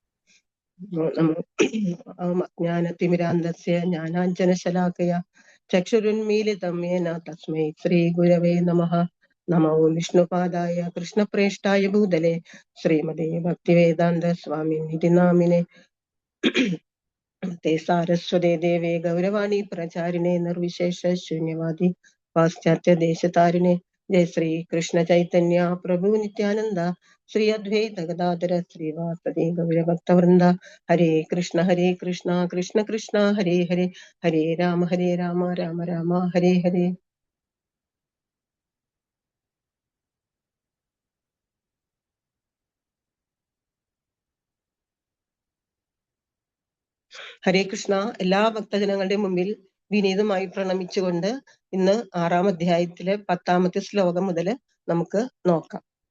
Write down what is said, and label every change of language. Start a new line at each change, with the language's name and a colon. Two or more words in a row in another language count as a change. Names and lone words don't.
Sanskrit: ജ്ഞാനതിമിരാന്തസ്യ ജ്ഞാനാഞ്ജനശലാകയ ചക്ഷുരുന്മീലിതം യേന തസ്മൈ ശ്രീ ഗുരവേ നമഃ. നമോ വിഷ്ണുപാദായ കൃഷ്ണപ്രേഷ്ഠായ ഭൂതലേ ശ്രീമതേ ഭക്തിവേദാന്ത സ്വാമിനിധി നാമിനെ ते सारस्वते देवे गौरवाणी प्रचारिणे निर्विशेष शून्यवादी पाश्चात्य देशतारिणे. जय श्री कृष्ण चैतन्य प्रभु नित्यानंद श्री अद्वैत गदाधर श्रीवासदि गौरभक्तवृंद. हरे कृष्ण कृष्ण कृष्ण हरे हरे, हरे राम राम राम हरे हरे. ഹരേ കൃഷ്ണ.
Malayalam: എല്ലാ ഭക്തജനങ്ങളുടെയും മുമ്പിൽ വിനീതമായി പ്രണമിച്ചുകൊണ്ട് ഇന്ന് 6-ാം അധ്യായത്തിലെ 10-ാമത്തെ ശ്ലോകം മുതൽ നമുക്ക് നോക്കാം.